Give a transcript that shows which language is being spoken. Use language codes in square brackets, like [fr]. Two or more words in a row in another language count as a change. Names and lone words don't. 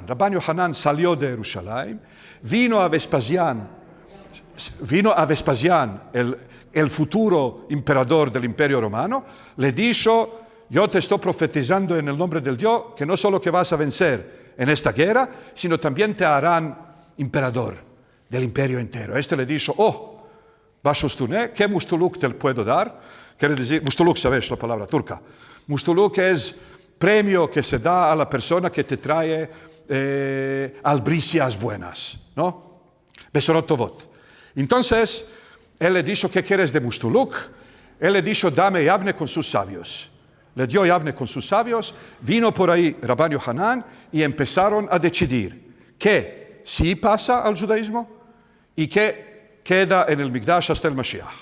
[es] Rabban Yohanan salió de Jerusalén, vino a Vespasián, el futuro emperador del Imperio Romano, le dijo: yo te estoy profetizando en el nombre del Dios que no solo que vas a vencer en esta guerra, sino también te harán emperador del imperio entero. Este le dijo: oh, Bashustuné, ¿qué mustuluk te puedo dar? Quiere decir, mustuluk, ¿sabes la palabra turca? Mustuluk es premio que se da a la persona que te trae albricias buenas, ¿no? [he] בשורות טובות. [es] Entonces, él le dijo: ¿qué quieres de mustuluk? Él le dijo: dame Yavne con sus sabios. Le dio Yavne con sus sabios, vino por ahí Rabban Yohanan y empezaron a decidir qué sí pasa al judaísmo y qué queda en el Mikdash hasta el Mashiach.